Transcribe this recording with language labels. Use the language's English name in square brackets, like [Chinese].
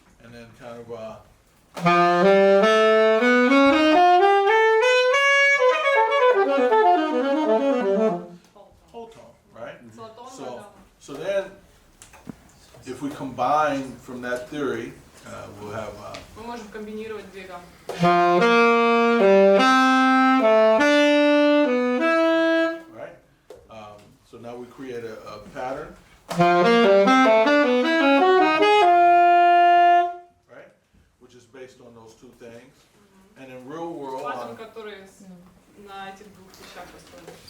[English] And then kind of whole tone, right? So then, if we combine from that theory, we'll have. [Russian] Мы можем комбинировать две гаммы. [English] Right? So now we create a pattern. Right? Which is based on those two things. And in real world. [Russian] Паттерн, который на этих двух вещах построен.